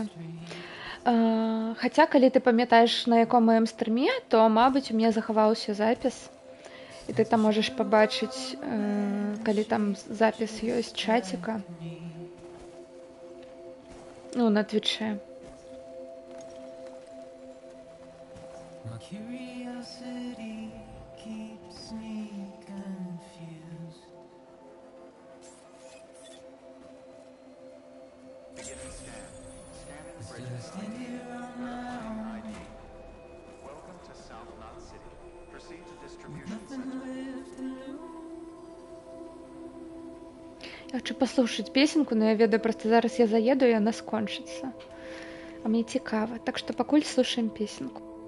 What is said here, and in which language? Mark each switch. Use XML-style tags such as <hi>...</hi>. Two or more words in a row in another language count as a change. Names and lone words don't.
<be>Хаця калі ты памятаеш на яком маім стрыме, то мабыць у мяне захаваўся запіс і ты там можаш пабачыць, калі там запіс ёсць чаціка. Ну, на твічэ.</be> <en>My curiosity keeps me confused. Beginning scan. Scanning Still I bridge stand here on my own, ID. Welcome to South Knot City. Proceed to distribution nothing center. left to lose.</en> <be>Я хочу паслухаць песенку, но я ведаю, проста зараз я заеду і яна скончыцца. А мне цікава. Так што пакуль слушаем песенку.</be>